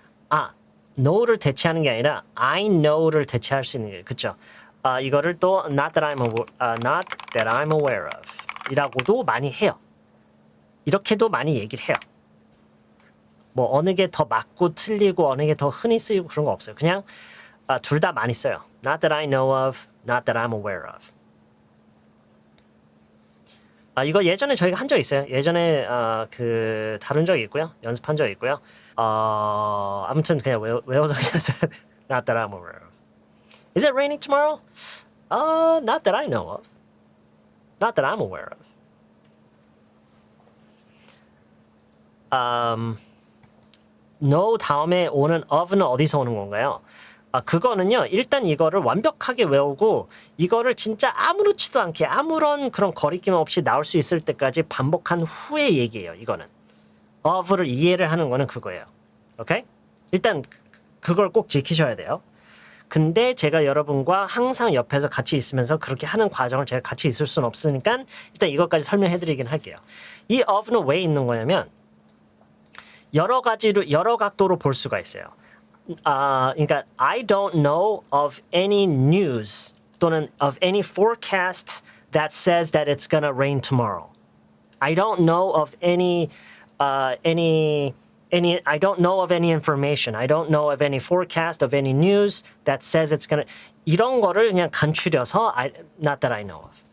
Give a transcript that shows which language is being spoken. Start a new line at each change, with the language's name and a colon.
Korean: 아, know를 대체하는 게 아니라 I know를 대체할 수 있는 게 그쵸? 이거를 또
English: not that I'm aware of
Korean: 이라고도 많이 해요. 이렇게도 많이 얘기를 해요. 뭐 어느 게 더 맞고 틀리고 어느 게 더 흔히 쓰이고 그런 거 없어요. 그냥 둘 다 많이 써요.
English: Not that I know of, not that I'm aware of.
Korean: 이거 예전에 저희가 한 적 있어요. 예전에 그 다룬 적이 있고요. 연습한 적이 있고요. 아무튼 그냥 외워서 그냥 써야 돼.
English: Not that I'm aware of. Is it raining tomorrow? Not that I know of. Not that I'm aware of.
Korean: No 다음에 오는 of는 어디서 오는 건가요? 그거는요. 일단 이거를 완벽하게 외우고 이거를 진짜 아무렇지도 않게 아무런 그런 거리낌 없이 나올 수 있을 때까지 반복한 후의 얘기예요. 이거는. of를 이해를 하는 거는 그거예요. 오케이? 일단 그걸 꼭 지키셔야 돼요. 근데 제가 여러분과 항상 옆에서 같이 있으면서 그렇게 하는 과정을 제가 같이 있을 수는 없으니까 일단 이것까지 설명해 드리긴 할게요. 이 of는 왜 있는 거냐면 여러 각도로 볼 수가 있어요. 그러니까
English: I don't know of any news 또는 of any forecast that says that it's gonna rain tomorrow. I don't know of any I don't know of any information. I don't know of any forecast of any news that says it's gonna
Korean: 이런 거를 그냥 간추려서
English: not that I know of.